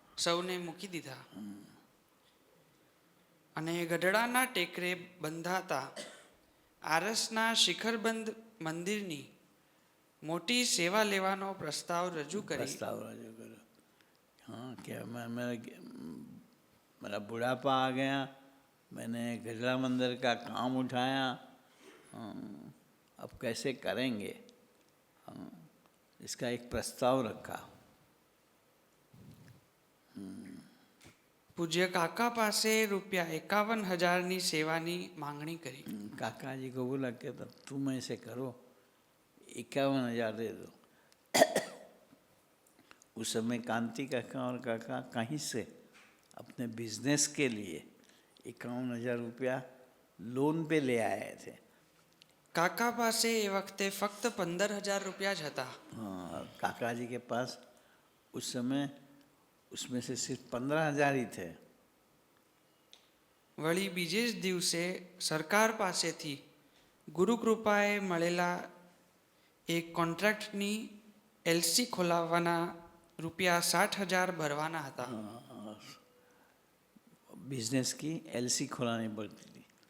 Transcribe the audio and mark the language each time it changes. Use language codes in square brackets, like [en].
[gu] સૌને મૂકી દીધા અને ગઢડાના ટેકરે બંધાતા આરસના શિખરબંધ મંદિરની મોટી સેવા લેવાનો પ્રસ્તાવ રજૂ કરી. [hi] प्रस्ताव रजू करो. हाँ, क्या मेरा बुढ़ापा आ गया, मैंने गजला मंदिर का काम उठाया, अब कैसे करेंगे. हाँ, इसका एक प्रस्ताव रखा. [gu] પૂજ્ય કાકા પાસે રૂપિયા 51,000ની સેવાની માંગણી કરી. [hi] काका जी को बोला कि तब तुम ऐसे करो, 51,000 दे दो. उस समय कांति काका और काका कहीं से अपने बिजनेस के लिए 51,000 रुपया लोन पे ले आए थे. [gu] કાકા પાસે એ વખતે ફક્ત 15,000 રૂપિયા જ હતા. [hi] हाँ, काका जी के पास उस समय उसमें से सिर्फ 15,000 ही थे. [gu] વળી બીજે જ દિવસે સરકાર પાસેથી ગુરુકૃપાએ મળેલા એક કોન્ટ્રાક્ટની એલસી ખોલાવવાના રૂપિયા 60,000 ભરવાના હતા. [hi] बिजनेस की एलसी खोलानी पड़ती थी.